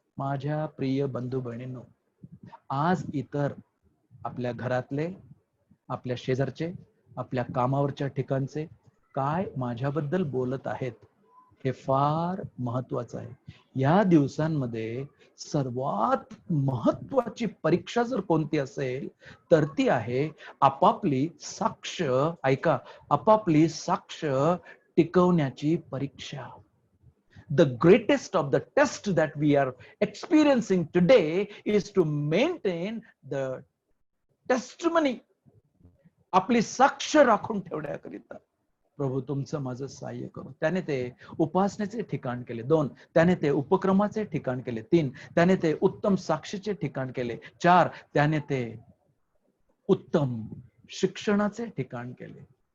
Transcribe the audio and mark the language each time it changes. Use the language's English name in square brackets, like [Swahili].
[Marathi] माझ्या प्रिय बंधू बहिणींनो, आज इतर आपल्या घरातले, आपल्या शेजारचे, आपल्या कामावरच्या ठिकाणचे काय माझ्याबद्दल बोलत आहेत हे फार महत्वाचं आहे. या दिवसांमध्ये सर्वात महत्वाची परीक्षा जर कोणती असेल तर ती आहे आपापली साक्ष, ऐका, आपापली साक्ष टिकवण्याची परीक्षा. [English] The greatest of the test that we are experiencing today is to maintain the testimony. [Marathi] आपली साक्ष राखून ठेवण्याकरिता प्रभू तुमचं माझं सहाय्य करू. त्याने ते उपासनेचे ठिकाण केले. 2, त्याने ते उपक्रमाचे ठिकाण केले. 3, त्याने ते उत्तम साक्षीचे ठिकाण केले. 4, त्याने ते उत्तम शिक्षणाचे ठिकाण केले.